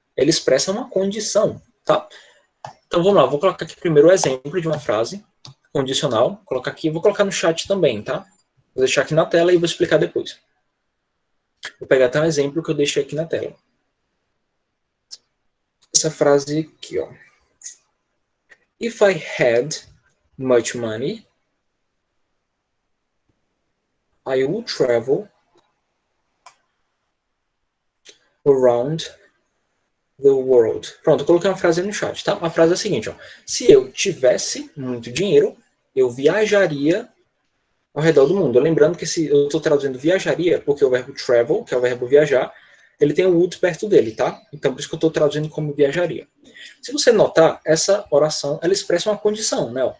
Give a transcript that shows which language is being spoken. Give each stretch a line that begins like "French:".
Portuguese: Ele expressa uma condição, tá? Então vamos lá, vou colocar aqui primeiro o exemplo de uma frase condicional. Vou colocar aqui, vou colocar no chat também, tá? Vou deixar aqui na tela e vou explicar depois. Vou pegar até um exemplo que eu deixei aqui na tela. Essa frase aqui, ó.
English: If I had much money, I would travel around the world.
Portuguese: Pronto, eu coloquei uma frase no chat, tá? A frase é a seguinte, ó. Se eu tivesse muito dinheiro, eu viajaria ao redor do mundo. Lembrando que eu estou traduzindo viajaria, porque o verbo travel, que é o verbo viajar, ele tem o would perto dele, tá? Então, por isso que eu estou traduzindo como viajaria. Se você notar, essa oração, ela expressa uma condição, né?